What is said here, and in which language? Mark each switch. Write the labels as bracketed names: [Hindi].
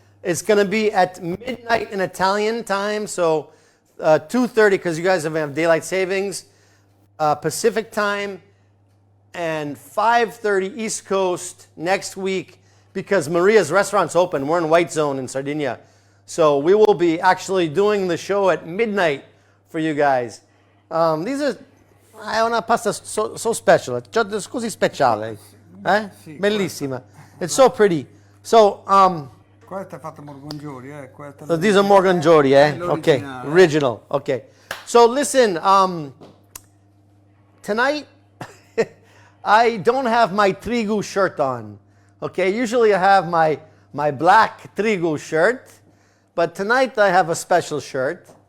[English] It's going to be at midnight in Italian time, so 2:30 because you guys have daylight savings, Pacific time, and 5:30 East Coast next week because Maria's restaurant's open. We're in White Zone in Sardinia, so we will be actually doing the show at midnight for you guys. [Italian] È una pasta [English] so special, [Italian] così speciale, eh? Sì, Bellissima. [English] It's so pretty. So, [Italian] Questa è fatta Morgongiori, [English] so these are Morgongiori, eh? Okay, [Italian] l'originale. [English] original. Okay. So listen, tonight I don't have my Trigu shirt on. Okay, usually I have my black Trigu shirt, but tonight I have a special shirt.